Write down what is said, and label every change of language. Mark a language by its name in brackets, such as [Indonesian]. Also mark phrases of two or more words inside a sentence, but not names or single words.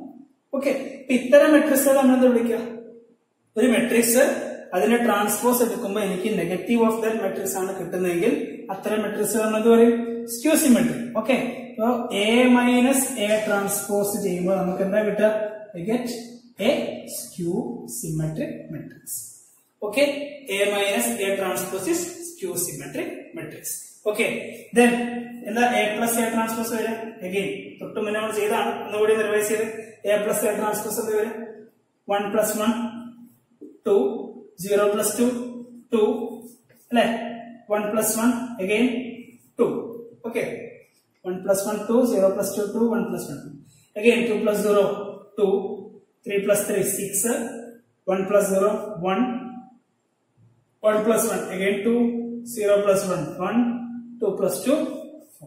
[Malayalam] ഓക്കെ, ഇത്തരം മെട്രിക്സ് നമ്മൾ എന്താ വിളിക്കുക? ഒരു മെട്രിക്സ് അതിന്റെ ട്രാൻസ്പോസ് എടുക്കുമ്പോൾ എനിക്ക് [English] negative of that matrix [Malayalam] ആണ് കിട്ടുന്നതെങ്കിൽ അത്തരം മെട്രിക്സ് നമ്മൾ എന്ത് പറയും? [English] skew symmetric. [Malayalam] ഓക്കെ, അപ്പോ [English] A minus A transpose [Malayalam] ചെയ്യുമ്പോൾ നമുക്ക് എന്താ കിട്ടുക? [English] We get a skew symmetric matrix. Okay, A minus A transpose is skew symmetric matrix. Okay, then എന്താ A plus A transpose വരെ? [Malayalam] Again തൊട്ട് മുന്നേ നമ്മൾ ചെയ്താണ്, ഒന്നുകൂടി റിവൈസ് ചെയ്ത് [English] A plus A transpose [Malayalam] എന്ത് വരെ? [English] 1 plus 1 2, 0 plus 2 2 അല്ലെ? 1 plus 1 again 2. Okay, 1 plus 1 2, 0 plus 2 2, 1 plus 1 2 again 2 plus 0 2, 3 plus 3 6, 1 plus 0 1, 1 plus 1 again 2, 0 plus 1 1, 2 plus 2 4.